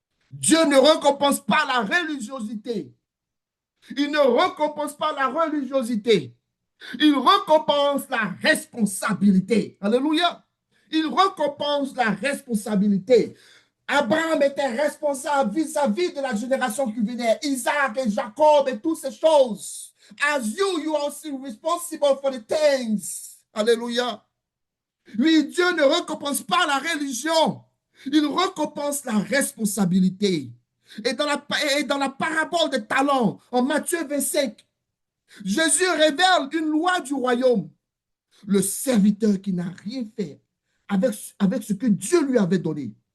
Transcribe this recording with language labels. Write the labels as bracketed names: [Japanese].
[French] Dieu ne récompense pas la religiosité. Il ne récompense pas la religiosité. Il récompense la responsabilité. Alléluia. Il récompense la responsabilité. Abraham était responsable vis-à-vis de la génération qui venait, Isaac et Jacob et toutes ces choses. [English] As you are still responsible for the things. [French] Alléluia. Oui, Dieu ne récompense pas la religion. Il récompense la responsabilité. Et dans la parabole des talents, en Matthieu 25, Jésus révèle une loi du royaume. Le serviteur qui n'a rien fait avec ce que Dieu lui avait donné.